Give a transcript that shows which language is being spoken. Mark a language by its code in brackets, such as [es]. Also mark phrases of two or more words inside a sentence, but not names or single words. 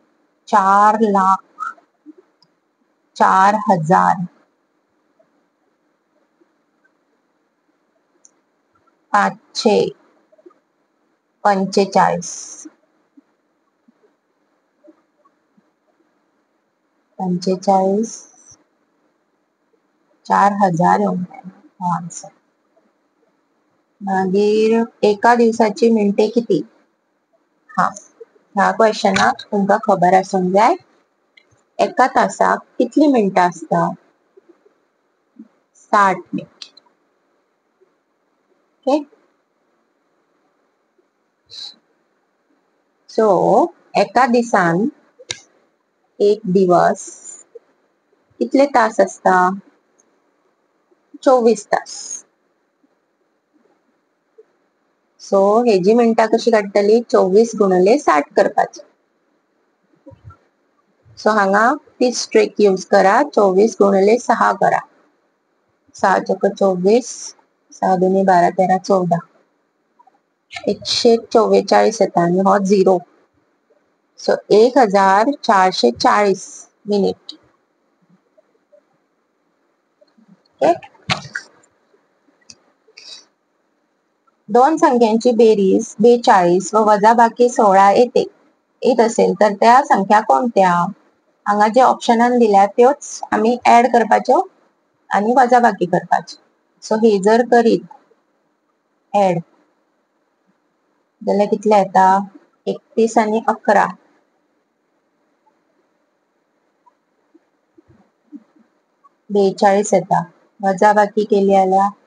[kok] 4,04,000 545 4,000 हो आन्सर मागीर [mr] एका दिवसाची मिनिटे किती [kok] हा ह्या क्वेश्चनाक तुमकां खबर आसूंक जाय एका तासाक कितली मिनिटां आसता 60 मिनिट ओके सो एका दिसान एक दिवस कितले तास आसता 24 तास सो हेजी मिनिटां कशी काडटली 24 गुणिले 60 करपाचे सो हांगा तीच [en] trick use [kok] करा 24 गुणिले 6 करा 6 चौक 24 6 दुनी 12 13 14 144 येता आणि हो 0 सो 1440 मिनिट ओके [mr] दोन संख्यांची बेरीज 42 व वजाबाकी 16 येत असेल तर त्या संख्या कोणत्या [kok] हांगा जे ऑप्शनान दिल्या त्योच आम्ही ऍड करपाच्यो आणि वजाबाकी करपाची सो हे जर करीत ऍड जाल्यार कितले येता 31 आणि 11 42 येता वजाबाकी केली जाल्यार